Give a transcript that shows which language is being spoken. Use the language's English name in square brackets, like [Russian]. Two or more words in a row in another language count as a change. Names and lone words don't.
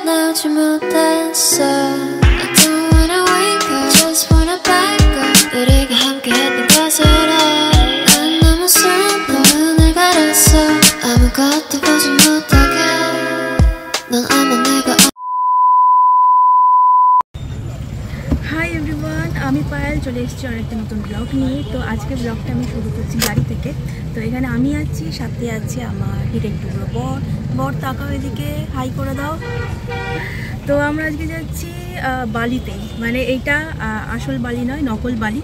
[Korean] 하지 못했어. [English] I don't wanna wake up, just wanna back up. [Korean] 우리가 함께했던 것을 해. 난 너무 슬퍼, 눈을 가렸어. 아무것도 보지 못하게. 넌 아마 내가 [English] hi everyone, [Bangla] আমি পায়েল চলে এসেছি আরেকটা নতুন ব্লগ নিয়ে। তো আজকে ব্লগটা আমি শুরু করছি গাড়ি থেকে। তো এখানে আমি আছি, সাথে আছে আমার হিরেন টুকরো বর তাকাও এদিকে, হাই করে দাও। তো আমরা আজকে যাচ্ছি বালিতে, মানে এইটা আসল বালি নয়, নকল বালি।